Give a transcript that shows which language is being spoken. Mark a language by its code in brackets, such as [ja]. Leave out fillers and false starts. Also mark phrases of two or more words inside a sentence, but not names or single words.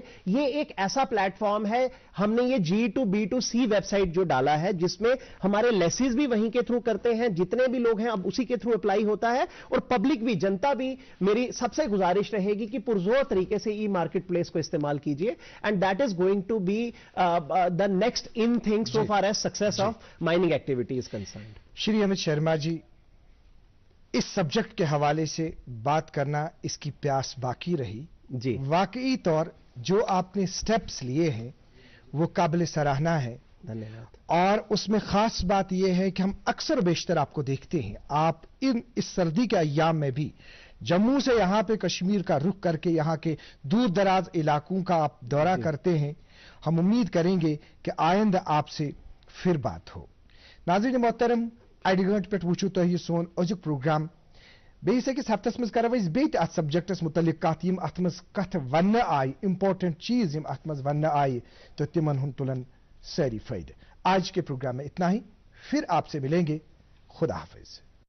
[hi] ये एक ऐसा प्लेटफॉर्म है, हमने ये G2B2C वेबसाइट जो डाला है, जिसमें हमारे लेसेस भी वहीं के थ्रू करते हैं, जितने भी लोग हैं अब उसी के थ्रू अप्लाई होता है, और पब्लिक भी, जनता भी। मेरी सबसे गुजारिश रहेगी कि पुरजोर तरीके से [en] e market place [hi] को इस्तेमाल कीजिए, [en] and that is going to be the next in things so far as success of mining activity is concerned. श्री अमित शर्मा जी, इस सब्जेक्ट के हवाले से बात करना, इसकी प्यास बाकी रही जी। वाकई तौर जो आपने स्टेप्स लिए हैं वो काबिल सराहना है, धन्यवाद। और उसमें खास बात यह है कि हम अक्सर बेशतर आपको देखते हैं, आप इस सर्दी के अय्याम में भी जम्मू से यहां पे कश्मीर का रुख करके यहां के दूर दराज इलाकों का आप दौरा करते हैं। हम उम्मीद करेंगे कि आइंदा आपसे फिर बात हो। [hi] नाज़रीन मोहतरम, [ks] आइडिगंट पे वुचु तो सोन अजुक प्रोग्राम बेस अकिस हफ्तस मज करो अत सब्जेक्टस मुतलिक कत यम अत मज कथ वन आय, इंपॉर्टेंट चीज यम अत मज वन आय तो तिमन हुन तुलन सारी फायदे। [hi] आज के प्रोग्राम में इतना ही, फिर आपसे मिलेंगे। खुदा हाफिज।